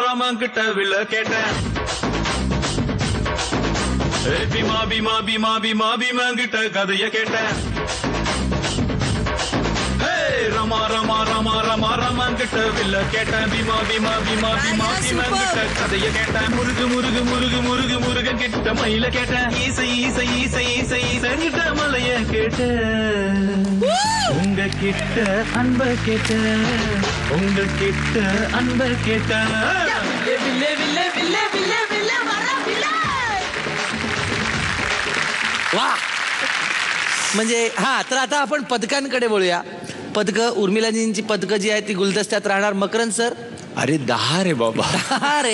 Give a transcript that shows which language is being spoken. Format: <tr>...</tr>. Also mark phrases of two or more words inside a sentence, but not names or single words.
<ta>மாமாங்கிட்ட வில்ல கேட்டேன் பீமா பீமா பீமா பீமா பீமாங்கிட்ட கதைய கேட்டேன் ரமா ரமா ரமா ரமா ரமாங்கிட்ட வில்ல கேட்டேன் பீமா பீமா பீமா பீமா பீமாங்கிட்ட கதைய கேட்டேன் முருகு முருகு முருகு முருகு முருகன் கிட்ட மயில கேட்டேன் ஈசை ஈசை ஈசை ஈசை ஈசங்கிட்ட மலைய கேட்டேன் உங்க கிட்ட அன்ப கேட்டேன் உங்க கிட்ட அன்ப கேட்டேன்</ta> <mr>वा म्हणजे हा तर आता आपण पदकांकडे बोलूया. पदकं उर्मिलाजींची पदकं जी आहेत ती गुलदस्त्यात राहणार. मकरंद सर अरे 10 रे बाबा.</mr>